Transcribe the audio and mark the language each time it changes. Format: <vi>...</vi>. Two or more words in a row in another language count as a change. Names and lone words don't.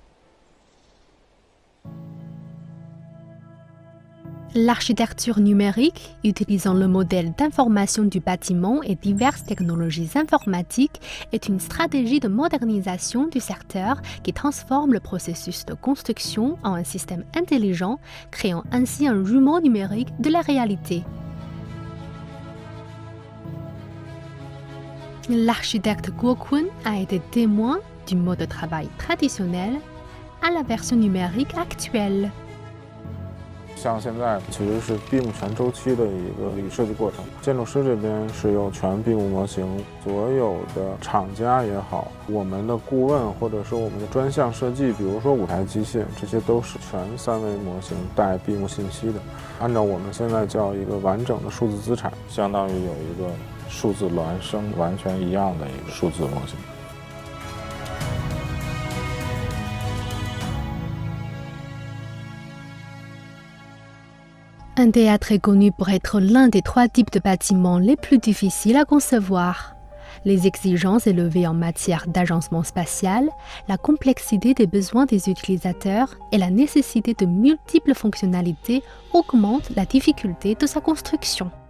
<fr>L'architecture numérique, utilisant le modèle d'information du bâtiment et diverses technologies informatiques, est une stratégie de modernisation du secteur qui transforme le processus de construction en un système intelligent, créant ainsi un jumeau numérique de la réalité. L'architecte Guo Kun a été témoin du mode de travail traditionnel à la version numérique actuelle.</fr> <zh>像现在其实是闭幕全周期的一个设计过程，建筑师这边是有全闭幕模型，所有的厂家也好，我们的顾问或者是我们的专项设计，比如说舞台机械，这些都是全3维模型带闭幕信息的。按照我们现在叫一个完整的数字资产，相当于有一个数字孪生完全一样的一个数字模型。</zh> <fr>Un théâtre est connu pour être l'un des 3 types de bâtiments les plus difficiles à concevoir. Les exigences élevées en matière d'agencement spatial, la complexité des besoins des utilisateurs et la nécessité de multiples fonctionnalités augmentent la difficulté de sa construction.</fr>